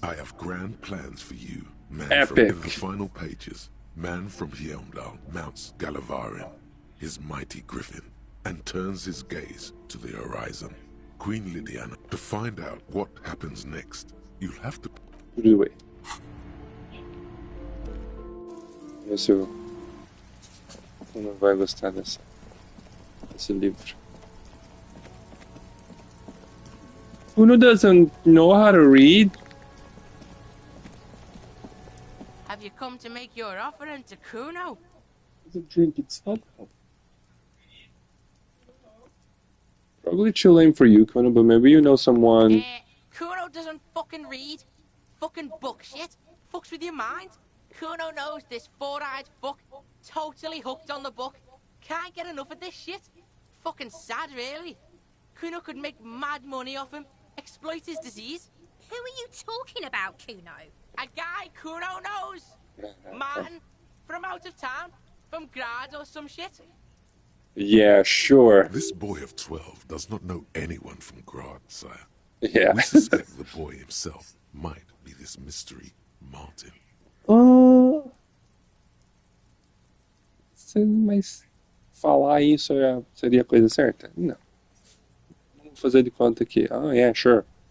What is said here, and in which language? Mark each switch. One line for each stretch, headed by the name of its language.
English: I have grand plans for you, man. Epic. From, in the final pages, Man from Heimdall mounts Galavarin, his mighty griffin, and turns his gaze to the horizon. Queen Lydiana To find out what happens next, you'll have to... Put it away.
Portuguese: Ver se o Kuno vai gostar desse livro.
English: Kuno doesn't know how to read. Have you come to make your offering to Kuno? It's a drink, it's alcohol. Probably too lame for you, Kuno, but maybe you know someone. Kuno doesn't fucking read. Fucking book shit. Fucks with your mind. Kuno knows this four-eyed fuck. Totally hooked on the book. Can't get enough of this shit. Fucking sad, really. Kuno could make mad money off him. Exploit his disease. Who are you talking about, Kuno? A guy Kuno knows. Martin. From out of town. From Grad or some shit. Yeah, sure. This boy of 12 does not know anyone from Grad, sire. Yeah. We suspect the boy himself might be this mystery Martin.
Portuguese: Mas falar isso seria a coisa certa? Não. Vamos fazer de conta que,
English: yeah, sure.